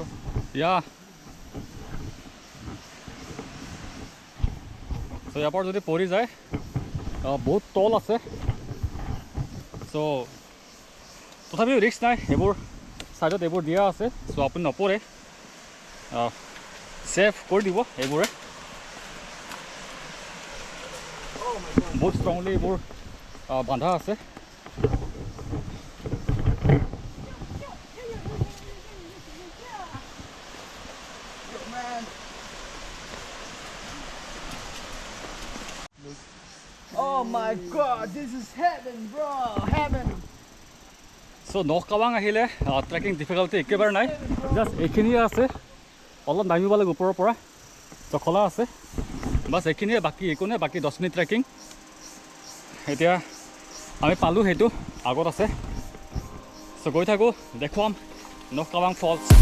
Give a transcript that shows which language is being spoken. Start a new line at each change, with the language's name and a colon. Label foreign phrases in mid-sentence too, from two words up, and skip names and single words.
English: Yeah.
Assamese: So ইয়াৰ পৰা যদি পৰি যায় বহুত তল আছে চ' তথাপিও ৰিস্ক নাই এইবোৰ ছাইডত এইবোৰ দিয়া আছে চ' আপুনি নপৰে ছেফ কৰি দিব এইবোৰে বহুত ষ্ট্ৰংলি এইবোৰ বান্ধা আছে
English: Oh my God, this is heaven, bro, heaven.
Assamese: চ' নখ কাৱাং আহিলে
English: trekking difficulty
Assamese: একেবাৰে নাই জাষ্ট এইখিনিয়ে আছে অলপ নামিব লাগে ওপৰৰ পৰা জখলা আছে বাছ এইখিনিয়ে বাকী একো নাই বাকী 10 মিনিট ট্ৰেকিং এতিয়া আমি পালোঁ সেইটো আগত আছে চ' গৈ থাকোঁ দেখুৱাম নখ কাৱাং ফলছ